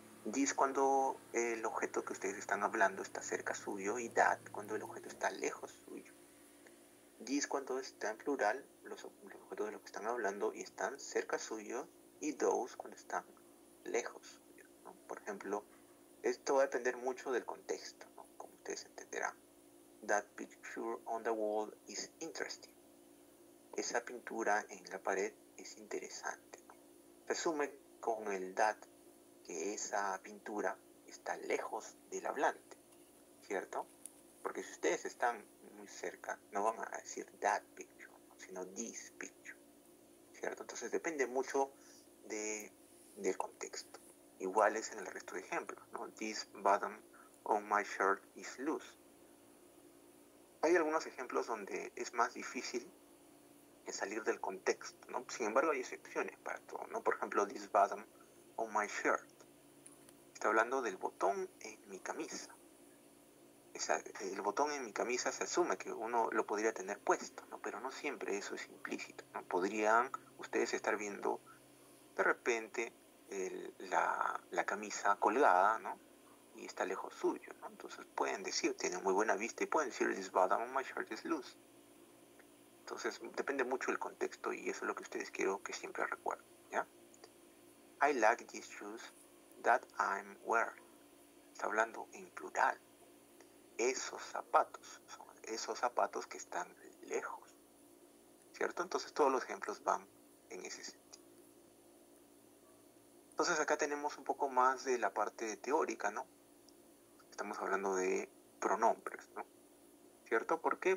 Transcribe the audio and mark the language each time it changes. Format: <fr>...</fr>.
<es>This cuando el objeto que ustedes están hablando está cerca suyo y that cuando el objeto está lejos suyo. This cuando está en plural, los objetos de los que están hablando y están cerca suyo, y those cuando están lejos suyo, ¿no? Por ejemplo, esto va a depender mucho del contexto, ¿no? Como ustedes entenderán.</es> <en>That picture on the wall is interesting.</en> <es>Esa pintura en la pared es interesante, ¿no? Resume con el that que esa pintura está lejos del hablante, ¿cierto? Porque si ustedes están muy cerca, no van a decir</es> <en>that picture,</en> <es>¿no? Sino</es> <en>this picture,</en> <es>¿cierto? Entonces depende mucho del contexto. Igual es en el resto de ejemplos, ¿no?</es> <en>This button on my shirt is loose.</en> <es>Hay algunos ejemplos donde es más difícil salir del contexto, ¿no? Sin embargo, hay excepciones para todo, ¿no? Por ejemplo,</es> <en>this button on my shirt.</en> <es>Está hablando del botón en mi camisa. El botón en mi camisa se asume que uno lo podría tener puesto, ¿no? Pero no siempre eso es implícito, ¿no? Podrían ustedes estar viendo de repente la camisa colgada, ¿no? Y está lejos suyo, ¿no? Entonces pueden decir, tienen muy buena vista y pueden decir,</es> <en>this button on my shirt is loose.</en> <es>Entonces depende mucho del contexto y eso es lo que ustedes quiero que siempre recuerden, ¿ya?</es> <en>I like these shoes that I'm wearing.</en> <es>Está hablando en plural. Esos zapatos son esos zapatos que están lejos, ¿cierto? Entonces todos los ejemplos van en ese sentido. Entonces acá tenemos un poco más de la parte teórica, ¿no? Estamos hablando de pronombres, ¿no? ¿Cierto? ¿Por qué?</es>